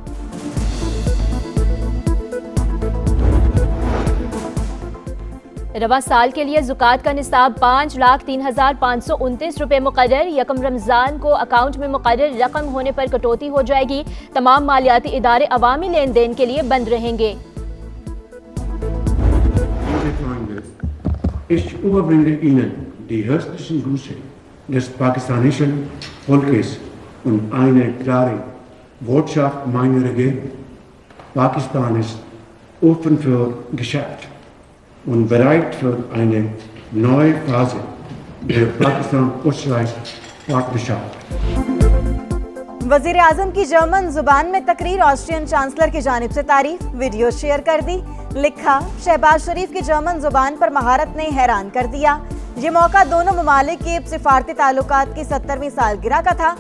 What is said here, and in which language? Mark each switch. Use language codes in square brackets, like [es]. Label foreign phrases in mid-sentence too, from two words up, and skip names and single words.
[ur] رواں سال کے لیے زکوٰۃ کا نصاب 5,03,529 روپے مقرر. یکم رمضان کو اکاؤنٹ میں مقرر رقم ہونے پر کٹوتی ہو جائے گی. تمام مالیاتی ادارے عوامی لین دین کے لیے بند رہیں گے. [de] Ich überbringe Ihnen die herzlichen Grüße des pakistanischen Volkes und eine klare Botschaft meiner Regierung. Pakistan ist offen für Geschäft und bereit für eine neue Phase der Pakistan-Österreich-Partnerschaft. [ur] وزیر اعظم کی جرمن زبان میں تقریر. آسٹرین چانسلر کی جانب سے تعریف. ویڈیو شیئر کر دی. لکھا، شہباز شریف کی جرمن زبان پر مہارت نے حیران کر دیا. یہ موقع دونوں ممالک کے سفارتی تعلقات کی 70ویں سالگرہ کا تھا.